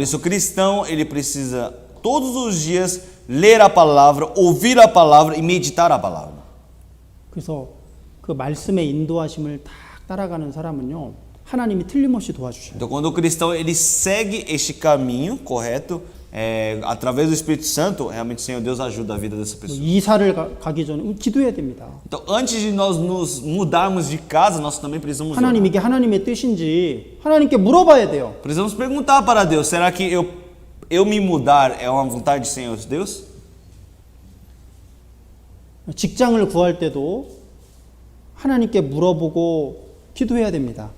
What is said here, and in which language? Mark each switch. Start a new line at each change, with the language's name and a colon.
Portuguese: Por isso, o cristão, ele precisa todos os dias ler a palavra, ouvir a palavra e meditar a palavra.
Korean: 그래서 그 말씀의 인도하심을 딱 따라가는 사람은요 하나님이 틀림없이 도와주셔요.
Portuguese: Então, quando o cristão ele segue este caminho correto, através do Espírito Santo, realmente o Senhor Deus ajuda a vida dessa pessoa.
Korean: 이사를 가기 전에 기도해야 됩니다.
Portuguese: Então, antes de nós nos mudarmos de casa, nós também precisamos orar.
Korean: 하나님 이게 하나님의 뜻인지 하나님께 물어봐야 돼요.
Portuguese: Precisamos perguntar para Deus, será que eu me mudar é uma vontade do Senhor Deus?
Korean: 직장을 구할 때도 하나님께 물어보고 기도해야 됩니다.